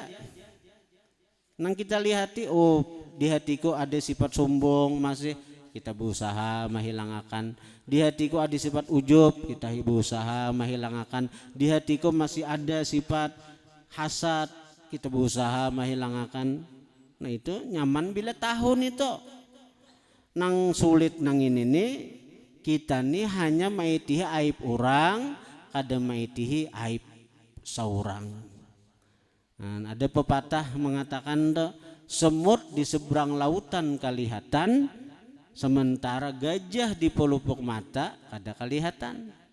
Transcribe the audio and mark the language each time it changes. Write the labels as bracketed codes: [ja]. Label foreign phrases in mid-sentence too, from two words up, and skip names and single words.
[bjn] Nang kita lihati, oh di hatiku ada sifat sombong, masih kita berusaha menghilangkan. [id] Di hatiku ada sifat ujub, kita berusaha menghilangkan. Di hatiku masih ada sifat hasad, kita berusaha menghilangkan. [bjn] Nah itu nyaman bila tahun itu. Nang sulit nang ini nih, kita nih hanya maitihi aib orang, kada maitihi aib seorang. [id] Nah, ada pepatah mengatakan semut di seberang lautan kelihatan, sementara gajah di pelupuk mata kada kelihatan.